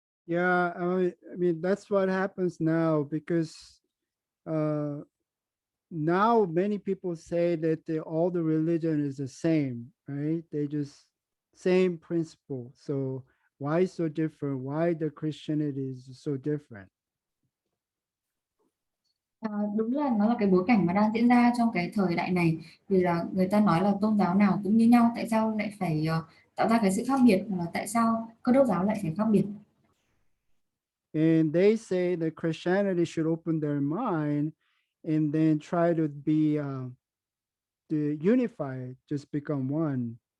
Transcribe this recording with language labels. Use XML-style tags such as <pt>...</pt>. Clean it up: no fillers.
<en>Yeah, I mean that's what happens now because now many people say that all the religion is the same, right? They just same principle. So why so different? Why the Christianity is so different?</en> <vi>Đúng là nó là cái bối cảnh mà đang diễn ra trong cái thời đại này, vì là người ta nói là tôn giáo nào cũng như nhau, tại sao lại phải tạo ra cái sự khác biệt, là tại sao Cơ đốc giáo lại phải khác biệt.</vi> <en>And they say that Christianity should open their mind and then try to be to unify, just become one.</en>